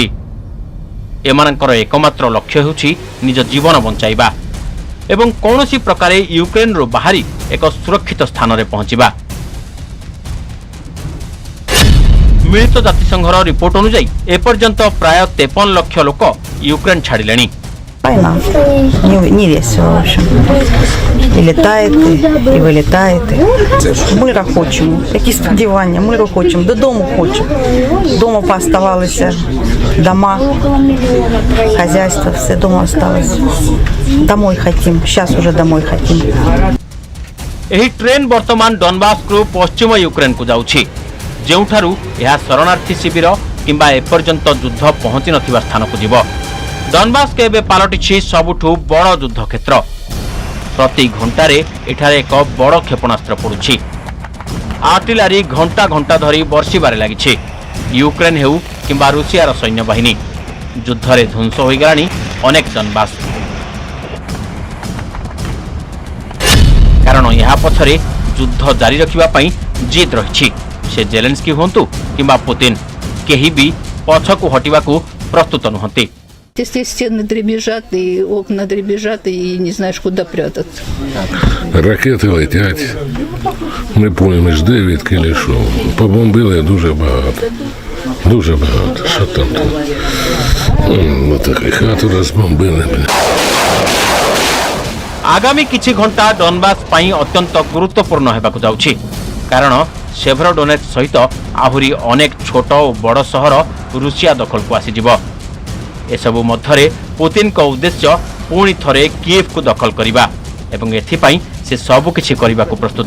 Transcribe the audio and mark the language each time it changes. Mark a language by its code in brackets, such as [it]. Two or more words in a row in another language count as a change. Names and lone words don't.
[or] ଏମାନଙ୍କର ଏକମାତ୍ର ଲକ୍ଷ୍ୟ ହେଉଛି ନିଜ ଜୀବନ ବଞ୍ଚାଇବା ଏବଂ କୌଣସି ପ୍ରକାରେ ୟୁକ୍ରେନରୁ ବାହାରି ଏକ ସୁରକ୍ଷିତ ସ୍ଥାନରେ ପହଞ୍ଚିବା। ମିଳିତ ଜାତିସଂଘର ରିପୋର୍ଟ ଅନୁଯାୟୀ ଏପର୍ଯ୍ୟନ୍ତ ପ୍ରାୟ 53 ଲକ୍ଷ ଲୋକ ୟୁକ୍ରେନ ଛାଡ଼ିଲେଣି। [ru] Война. Не весело, в общем. И [uk] летаєте, і вилітаєте. Мира хочемо. Які сподівання, миру хочемо. Додому хочемо. [ru] Дома пооставалися дома, хазяйство, все дома осталось. Домой хотим. Сейчас уже домой хотим. [or] ଏହି ଟ୍ରେନ୍ ବର୍ତ୍ତମାନ ଡନବାସରୁ ପଶ୍ଚିମ ୟୁକ୍ରେନକୁ ଯାଉଛି ଯେଉଁଠାରୁ ଏହା ଶରଣାର୍ଥୀ ଶିବିର କିମ୍ବା ଏପର୍ଯ୍ୟନ୍ତ ଯୁଦ୍ଧ ପହଞ୍ଚି ନଥିବା ସ୍ଥାନକୁ ଯିବ। ଡନବାସ ଏବେ ପାଲଟିଛି ସବୁଠୁ ବଡ଼ ଯୁଦ୍ଧକ୍ଷେତ୍ର। ପ୍ରତି ଘଣ୍ଟାରେ ଏଠାରେ ଏକ ବଡ଼ କ୍ଷେପଣାସ୍ତ୍ର ପଡ଼ୁଛି। ଆର୍ଟିଲାରୀ ଘଣ୍ଟା ଘଣ୍ଟା ଧରି ବର୍ଷିବାରେ ଲାଗିଛି। ୟୁକ୍ରେନ ହେଉ କିମ୍ବା ରୁଷିଆର ସୈନ୍ୟବାହିନୀ ଯୁଦ୍ଧରେ ଧ୍ୱଂସ ହୋଇଗଲାଣି ଅନେକ ଡନବାସ। କାରଣ ଏହା ପଛରେ ଯୁଦ୍ଧ ଜାରି ରଖିବା ପାଇଁ ଜିଦ୍ ରହିଛି। ସେ ଜେଲେନ୍ସ୍କି ହୁଅନ୍ତୁ କିମ୍ବା ପୁତିନ କେହି ବି ପଛକୁ ହଟିବାକୁ ପ୍ରସ୍ତୁତ ନୁହନ୍ତି। [ru] Если стены дребезжат, и окна дребезжат, и не знаешь, куда прятаться. [uk] Ракети летять. Ми поїмо ж 9 кілішов. Побомбили дуже багато. Дуже багато. Що там? Отакі хату розбомбили. [or] ଆଗାମୀ କିଛି ଘଣ୍ଟା ଡନବାସ ପାଇଁ ଅତ୍ୟନ୍ତ ଗୁରୁତ୍ୱପୂର୍ଣ୍ଣ ହେବାକୁ ଯାଉଛି କାରଣ ସେଭରୋଡୋନେଟ୍ସ ସହିତ ଆହୁରି ଅନେକ ଛୋଟ ଓ ବଡ଼ ସହର ରୁଷିଆ ଦଖଲକୁ ଆସିଯିବ। ଏସବୁ ମଧ୍ୟରେ ପୁତିନଙ୍କ ଉଦ୍ଦେଶ୍ୟ ପୁଣି ଥରେ କିଏଭକୁ ଦଖଲ କରିବା ଏବଂ ଏଥିପାଇଁ ସେ ସବୁକିଛି କରିବାକୁ ପ୍ରସ୍ତୁତ।